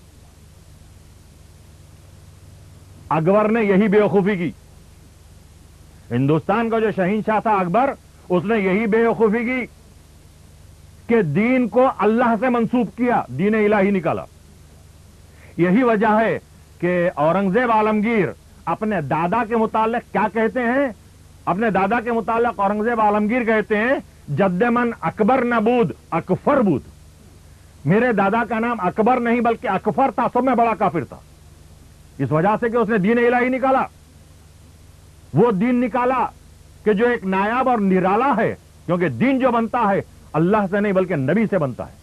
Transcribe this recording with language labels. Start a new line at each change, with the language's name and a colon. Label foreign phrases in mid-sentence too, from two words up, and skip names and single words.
Urdu: اکبر نے یہی بیوقوفی کی، ہندوستان کا جو شہنشاہ تھا اکبر، اس نے یہی بیوقوفی کی کہ دین کو اللہ سے منسوب کیا، دین الہی نکالا۔ یہی وجہ ہے کہ اورنگزیب عالمگیر اپنے دادا کے متعلق کیا کہتے ہیں؟ اپنے دادا کے متعلق اورنگزیب عالمگیر کہتے ہیں
Persian: جد من اکبر نبود اکفر بود۔
Urdu: میرے دادا کا نام اکبر نہیں بلکہ اکفر تھا، سب میں بڑا کافر تھا، اس وجہ سے کہ اس نے دین الہی نکالا۔ وہ دین نکالا کہ جو ایک نایاب اور نرالا ہے، کیونکہ دین جو بنتا ہے اللہ سے نہیں بلکہ نبی سے بنتا ہے۔